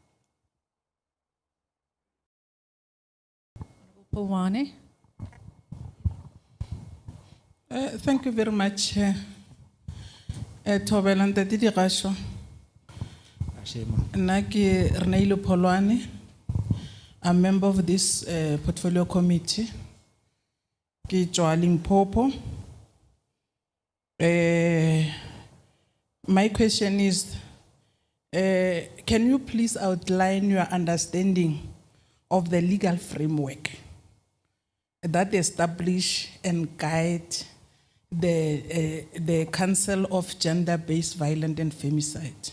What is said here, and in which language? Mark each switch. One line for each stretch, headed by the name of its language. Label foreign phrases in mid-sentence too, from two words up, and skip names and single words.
English: Pulwane. Thank you very much,
Northern Sotho: Thobela Ntate Digasho. Nna ke Renailo Polwane.
English: I'm a member of this portfolio committee.
Northern Sotho: Ke tswa Limpopo.
English: My question is, can you please outline your understanding of the legal framework that establish and guide the Council of Gender-Based Violence and Femicide?